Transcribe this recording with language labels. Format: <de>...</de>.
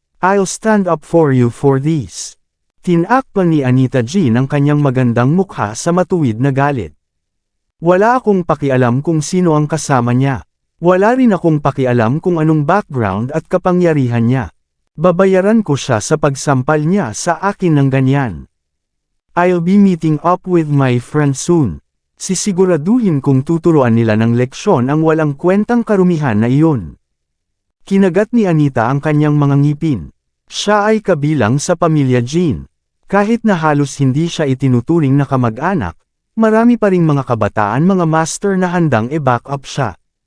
<en>I'll stand up for you for this.</en> <tl>Tinakpan ni Anita Jean ang kanyang magandang mukha sa matuwid na galit. Wala akong pakialam kung sino ang kasama niya. Wala rin akong pakialam kung anong background at kapangyarihan niya. Babayaran ko siya sa pagsampal niya sa akin ng ganyan.</tl> <en>I'll be meeting up with my friend soon.</en> <tl>Sisiguraduhin kong tuturuan nila ng leksyon ang walang kwentang karumihan na iyon. Kinagat ni Anita ang kanyang mga ngipin. Siya ay kabilang sa pamilya Jean. Kahit na halos hindi siya itinuturing na kamag-anak, marami pa ring mga kabataan mga master na handang i-back up siya.</tl>